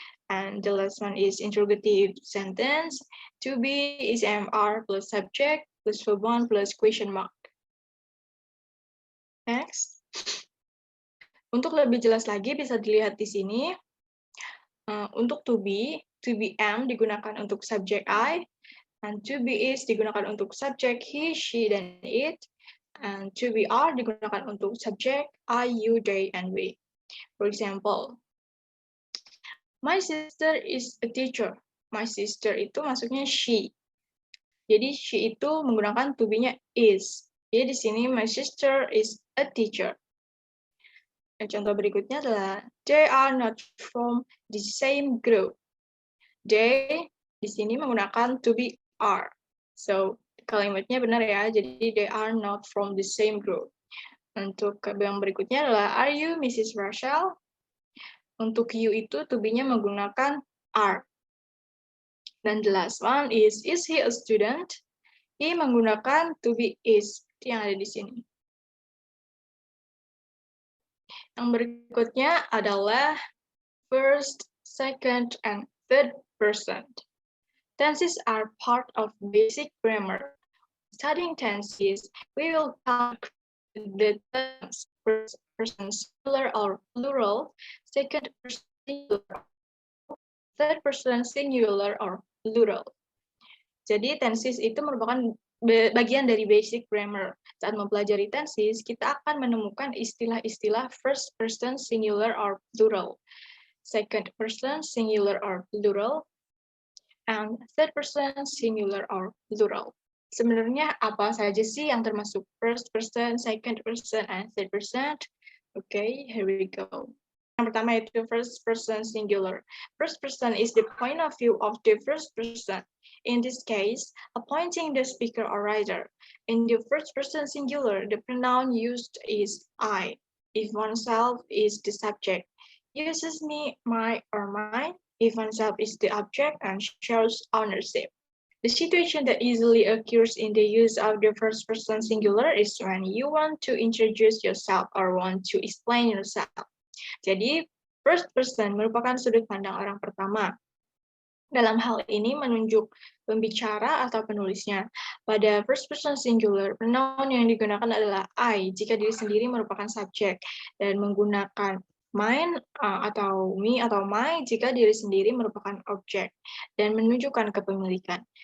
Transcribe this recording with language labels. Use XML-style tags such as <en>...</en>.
<en>And the last one is interrogative sentence. To be is MR plus subject plus verb one plus question mark. Next.</en> <id>Untuk lebih jelas lagi bisa dilihat di sini. Untuk to be am digunakan untuk subjek I, and to be is digunakan untuk subjek he, she, dan it, and to be are digunakan untuk subjek I, you, they, and we.</id> <en>For example, my sister is a teacher.</en> <id>My sister itu maksudnya she. Jadi she itu menggunakan to be-nya is. Jadi di sini</id> <en>my sister is a teacher.</en> <id>Dan contoh berikutnya adalah</id> <en>they are not from the same group.</en> <id>They di sini menggunakan to be are. So kalimatnya benar ya.</id> <en>Jadi they are not from the same group.</en> <id>Untuk yang berikutnya adalah</id> <en>are you Mrs. Rachel?</en> <id>Untuk you itu to be-nya menggunakan are.</id> <en>Dan the last one is he a student?</en> <id>He menggunakan to be is. Itu yang ada di sini. Yang berikutnya adalah</id> <en>first, second, and third person. Tenses are part of basic grammar. Studying tenses, we will count the terms first person singular or plural, second person singular, third person singular or plural.</en> <id>Jadi tenses itu merupakan bagian dari basic grammar. Saat mempelajari tenses, kita akan menemukan istilah-istilah</id> <en>first person singular or plural, second person singular or plural,</en> <id>and third person singular or plural. Sebenarnya apa saja sih yang termasuk first person, second person, and third person?</id> <en>Okay, here we go.</en> <id>Yang pertama itu</id> <en>first person singular. First person is the point of view of the first person. In this case, appointing the speaker or writer. In the first person singular, the pronoun used is I. If oneself is the subject, uses me, my, or mine. If oneself is the object and shows ownership. The situation that easily occurs in the use of the first person singular is when you want to introduce yourself or want to explain yourself.</en> <id>Jadi, first person merupakan sudut pandang orang pertama. Dalam hal ini menunjuk pembicara atau penulisnya. Pada first person singular, pronoun yang digunakan adalah I jika diri sendiri merupakan subjek, dan menggunakan mine atau me atau my jika diri sendiri merupakan objek, dan menunjukkan kepemilikan.</id>